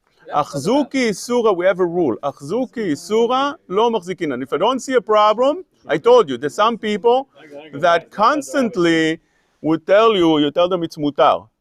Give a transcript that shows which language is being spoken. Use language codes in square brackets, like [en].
[arc] אחזוקי איסורה, [en] we have a rule. [arc] אחזוקי איסורה לא מחזיקינן. [en] If I don't see a problem, I told you, there's some people that constantly would tell them it's mutar.